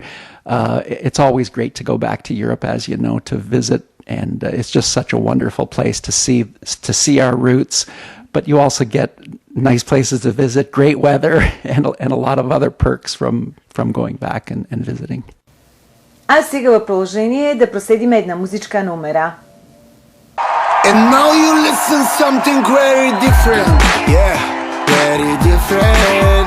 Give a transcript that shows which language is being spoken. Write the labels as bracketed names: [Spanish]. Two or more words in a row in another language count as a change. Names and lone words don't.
[English] It's always great to go back to Europe, as you know, to visit, and it's just such a wonderful place to see our roots. But you also get nice places to visit, great weather, and a lot of other perks from going back and visiting. [Bulgarian] А сега в продължение да проследиме една музичка номера. [English] And now you listen something very different. Yeah, very different.